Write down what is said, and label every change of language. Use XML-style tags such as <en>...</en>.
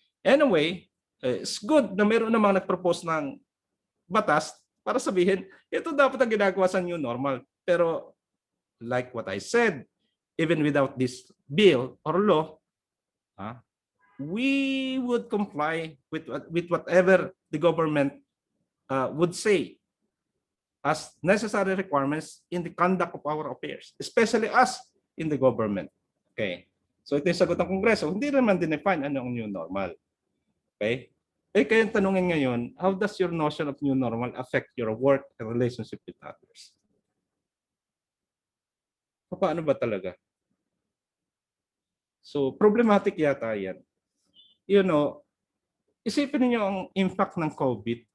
<en>Anyway, it's good</en> <tl>na meron namang nag-propose ng batas para sabihin, ito dapat ang ginagawa sa new normal. Pero</tl> <en>like what I said, even without this bill or law, we would comply with whatever the government would say as necessary requirements in the conduct of our affairs, especially us in the government.</en> <tl>Okay. So ito yung sagot ng Kongreso. Hindi naman dinefine ano ang new normal. Okay. Kaya tanungin ngayon,</tl> <en>how does your notion of new normal affect your work and relationship with others?</en> <tl>Paano ba talaga? So problematic yata yan. Isipin niyo ang impact ng COVID</tl>